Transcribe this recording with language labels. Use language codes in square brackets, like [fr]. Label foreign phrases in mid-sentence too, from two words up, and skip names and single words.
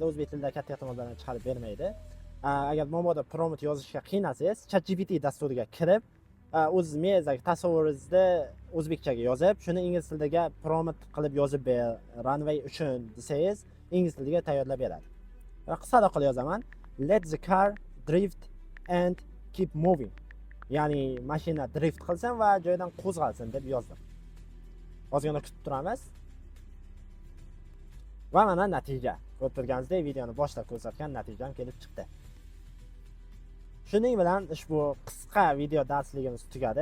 [uz] O'zbek tilida katta ehtimol bilan chiqarib bermaydi. Agar momoda prompt yozishga qiynalsangiz, ChatGPT dasturiga kirib, o'z miyangizdagi tasavvuringizni o'zbekchaga yozib, shuni ingliz tilidagi prompt qilib yozib ber, Runway uchun desangiz, ingliz tiliga tayyorlab beradi. Qisqaroq qilib yozaman. [en] Let the car drift and keep moving. [uz] Ya'ni mashina drift qilsin va joyidan qo'zg'alsin deb yozdim. Ozgina kutib turamiz. Va mana natija. Ko'rib turganingizdek, videoni boshida ko'rsatgan natijam kelib chiqdi. Shuning bilan ushbu qisqa video darsligimiz tugadi.